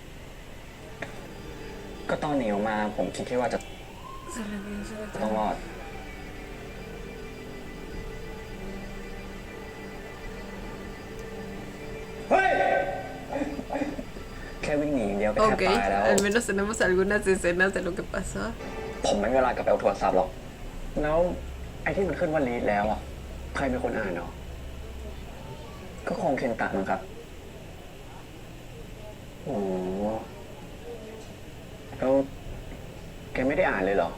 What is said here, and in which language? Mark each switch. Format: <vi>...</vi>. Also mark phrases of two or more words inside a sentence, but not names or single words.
<th>ก็ตอนหนีออกมาผมคิดแค่ว่าจะต้องรอด เฮ้ย แค่วิ่งหนีอย่างเดียวก็แทบ</th> <es>Ok,</es> <th>ตายแล้ว</th> <es>al menos tenemos algunas escenas de lo que pasó.</es> <th>ผมไม่มีเวลากลับไปเอาโทรศัพท์หรอก แล้วไอ้ที่มันขึ้นว่าลีดแล้วอ่ะ ใครเป็นคนอ่านเนาะ ก็คงเคนตะมั้งครับ โอ้แล้วแกไม่ได้อ่านเลยเหรอ</th>